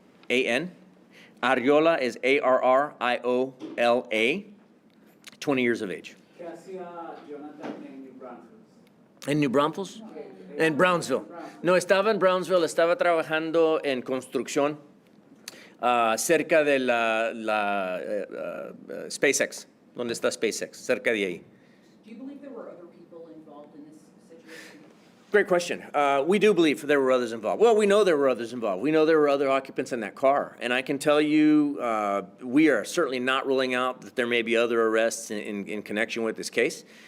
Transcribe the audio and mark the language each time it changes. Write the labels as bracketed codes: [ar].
[en] Arriola is Arriola, 20 years of age. [es] ¿Qué hacía Jonathan en New Brunswick? ¿En New Braunfels? En Brownsville. No, estaba en Brownsville, estaba trabajando en construcción cerca de la SpaceX, donde está SpaceX, cerca de ahí. [en] Do you believe there were other people involved in this situation? Great question. We do believe there were others involved. Well, we know there were others involved. We know there were other occupants in that car. And I can tell you, we are certainly not ruling out that there may be other arrests in connection with this case.